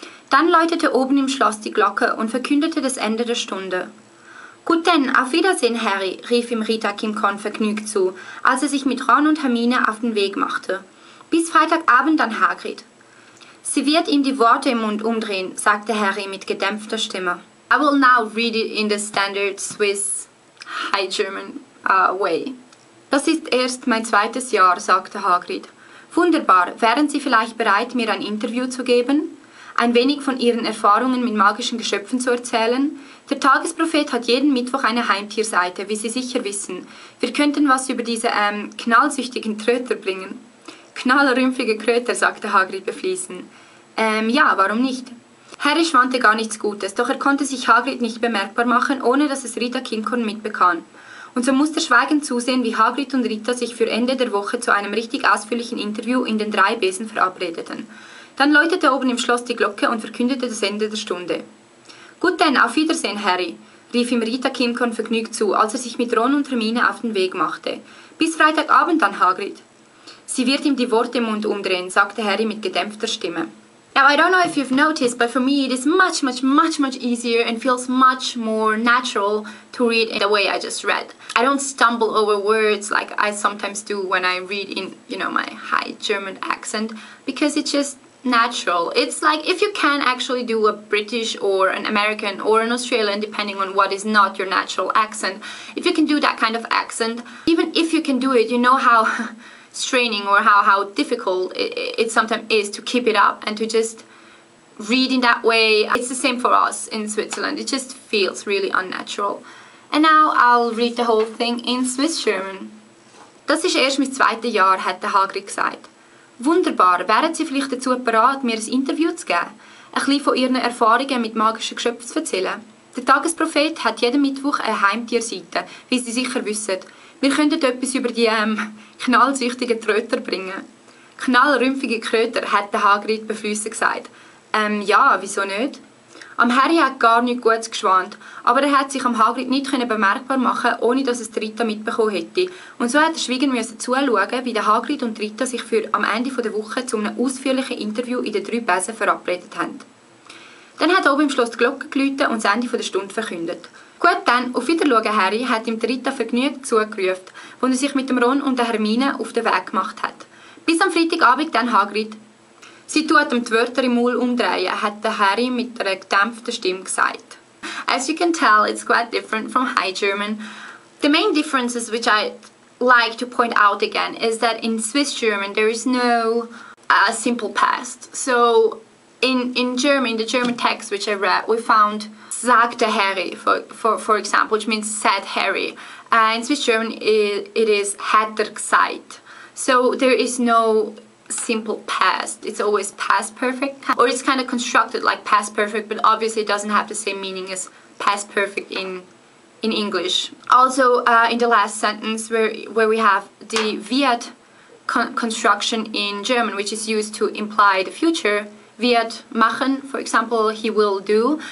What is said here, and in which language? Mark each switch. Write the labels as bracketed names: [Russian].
[German] Dann läutete oben im Schloss die Glocke und verkündete das Ende der Stunde. »Gut denn, auf Wiedersehen, Harry«, rief ihm Rita Kimmkorn vergnügt zu, als er sich mit Ron und Hermine auf den Weg machte. »Bis Freitagabend an Hagrid.« »Sie wird ihm die Worte im Mund umdrehen«, sagte Harry mit gedämpfter Stimme. [English] I will now read it in the standard Swiss High German way. [German] »Das ist erst mein zweites Jahr«, sagte Hagrid. »Wunderbar, wären Sie vielleicht bereit, mir ein Interview zu geben? Ein wenig von Ihren Erfahrungen mit magischen Geschöpfen zu erzählen? Der Tagesprophet hat jeden Mittwoch eine Heimtierseite, wie Sie sicher wissen. Wir könnten was über diese knallsüchtigen Tröter bringen.« »Knallrümpfige Kröter«, sagte Hagrid beflissen. Ja, warum nicht? Harry schwante gar nichts Gutes, doch er konnte sich Hagrid nicht bemerkbar machen, ohne dass es Rita Kimmkorn mitbekam. Und so musste er schweigend zusehen, wie Hagrid und Rita sich für Ende der Woche zu einem richtig ausführlichen Interview in den Drei Besen verabredeten. Dann läutete oben im Schloss die Glocke und verkündete das Ende der Stunde. »Gut denn, auf Wiedersehen, Harry«, rief ihm Rita Kimmkorn vergnügt zu, als er sich mit Ron und Hermine auf den Weg machte. »Bis Freitagabend an Hagrid.« »Sie wird ihm die Worte im Mund umdrehen«, sagte Harry mit gedämpfter Stimme. [English] Now, I don't know if you've noticed, but for me it is much easier and feels much more natural to read in the way I just read. I don't stumble over words like I sometimes do when I read in, my high German accent, because it's just natural. It's like if you can actually do a British or an American or an Australian, depending on what is not your natural accent, if you can do that kind of accent, even if you can do it, you know how straining or how difficult it sometimes is to keep it up and to just read in that way. It's the same for us in Switzerland. It just feels really unnatural. And now I'll read the whole thing in Swiss German. [German] Das ist erst mein zweites Jahr, hat der Hagrid gesagt. Wunderbar, wären Sie vielleicht dazu bereit, mir ein Interview zu geben? Ein bisschen von Ihren Erfahrungen mit magischen Geschöpfen zu erzählen? Der Tagesprophet hat jeden Mittwoch eine Heimtierseite, wie Sie sicher wissen. Wir könnten etwas über die knallsüchtigen Tröter bringen. Knallrümpfige Kröter, hat der Hagrid beflissen gesagt. Ja, wieso nicht? Am Harry hat gar nichts Gutes geschwant, aber er hat sich am Hagrid nicht bemerkbar machen, ohne dass es Rita mitbekommen hätte. Und so hat er schweigend zuschauen, wie der Hagrid und Rita sich für am Ende der Woche zu einem ausführlichen Interview in den Drei Besen verabredet haben. Dann hat oben im Schloss die Glocke geläutet und das Ende der Stunde verkündet. Gut dann, auf Wiedersehen, Harry, hat ihm Rita vergnügt zugerufen, wo er sich mit dem Ron und der Hermine auf den Weg gemacht hat. Bis am Freitagabend dann Hagrid. Sie tut ihm die Wörter im Maul umdrehen, hat der Harry mit einer gedämpften Stimme gesagt. [English] As you can tell, it's quite different from High German. The main differences which I like to point out again is that in Swiss German there is no simple past. So in German, in the German text which I read, we found [German] sagte Harry, [English] for example, which means said Harry. In Swiss German it is [German] hat er gesagt. [English] So there is no simple past. It's always past perfect, or it's kind of constructed like past perfect, but obviously it doesn't have the same meaning as past perfect in English. Also in the last sentence where we have the wird construction in German, which is used to imply the future, [German] wird machen, [English] for example, he will do.